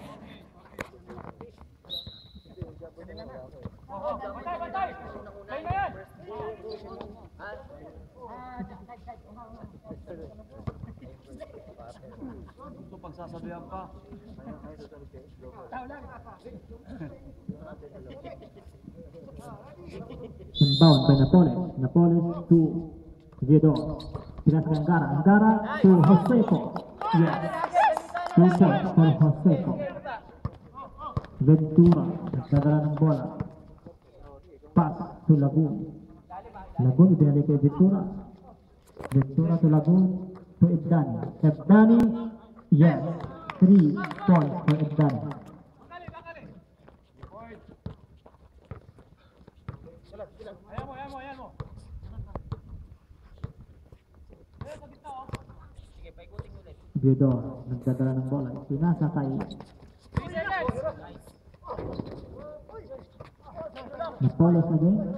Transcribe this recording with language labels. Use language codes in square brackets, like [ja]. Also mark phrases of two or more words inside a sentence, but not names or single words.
[tl] Ito pagsasabihan pa. [en] Inbound by Napoles. [tl] Napoles to Viedo. Pinas kay Anggara. [en] Anggara to Joseco. Yes. 2 points for Joseco. [tl] Ventura. Nagdadala ng bola. [en] Pass to Lagun. [tl] Lagun ibinalik kay Ventura. [en] Ventura to Lagun to Ebdani. Ebdani. Yes. 3 points for Ebdani. Viedo. [tl] Nagdadala ng bola. Pinasa kay Napoles again.